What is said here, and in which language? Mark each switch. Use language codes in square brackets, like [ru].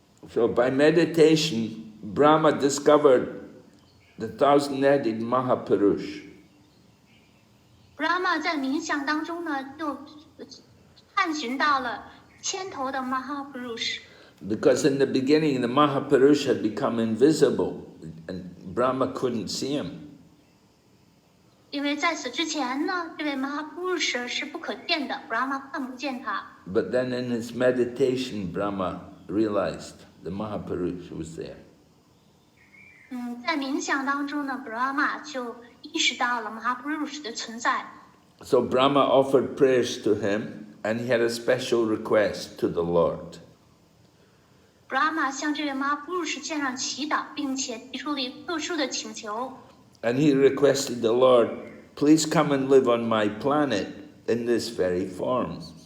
[en] So by meditation, Brahma discovered the 1,000-headed Mahapurush. [zh] Brahma 在冥想当中呢，就探寻到了1000头的 Mahapurush。 [en] Because in the beginning, the Mahapurush had become invisible, and Brahma couldn't see him. [zh] 因为在此之前呢，这位 Mahapurush 是不可见的 ，Brahma 看不见他。 [en] But then in his meditation, Brahma realized the Mahapurush was there. [zh] 在冥想当中呢 ，Brahma 就意识到了 Mahapurush 的存在。 [en] So Brahma offered prayers to him, and he had a special request to the Lord. [zh] Brahma 向这位 Mahapurush 献上祈祷，并且提出了一个特殊的请求。 [en] And he requested the Lord, please come and live on my planet in this very form.